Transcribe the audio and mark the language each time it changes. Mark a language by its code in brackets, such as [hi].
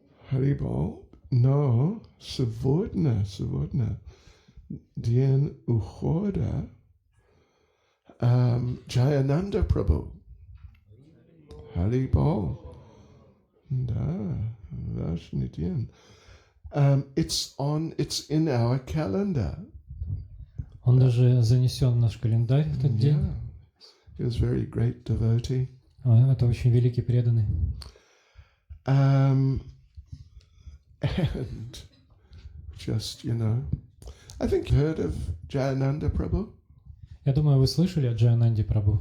[ru] Харибол. Но сегодня день ухода Джаянанда Прабhu. Харибол. Да, важный день. [en] It's in our calendar. [ru] Он даже занесен в наш календарь этот день. [en] He was very great devotee. [ru] Это очень великий преданный. [en] And just, I think you heard of Jayananda Prabhu? [ru] Я думаю, вы слышали о Джаянанде Прабху.